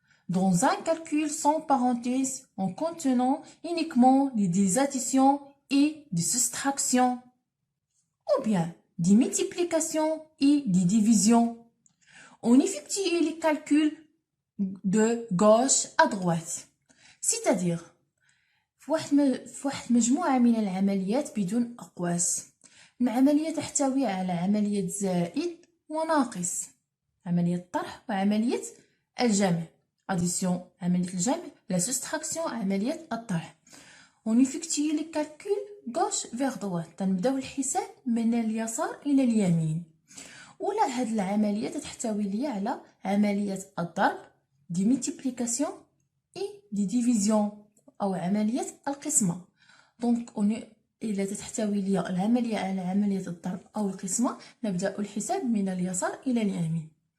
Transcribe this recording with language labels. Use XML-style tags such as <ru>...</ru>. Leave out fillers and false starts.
<fr>Dans un calcul sans parenthèse, en contenant uniquement des additions et des soustractions, ou bien des multiplications et des divisions, on effectue les calculs de gauche à droite. C'est-à-dire,</fr> <ar>في واحد مجموعة من العمليات بدون أقواس. العملية تحتوي على عملية زائد وناقص، عملية طرح وعملية الجمع. Addition, عملية الجمع.</ar> <fr>La soustraction,</fr> <ar>عملية الطرح.</ar> <fr>On effectue les calculs gauche vers droite.</fr> <ar>تنبداو الحساب من اليسار إلى اليمين. ولا هاد العملية تحتوي لي على عملية الضرب دي multiplication et دي division أو عملية القسمة. دونك إلا تحتوي لي العملية على عملية الضرب أو القسمة، نبدأ الحساب من اليسار إلى اليمين.</ar>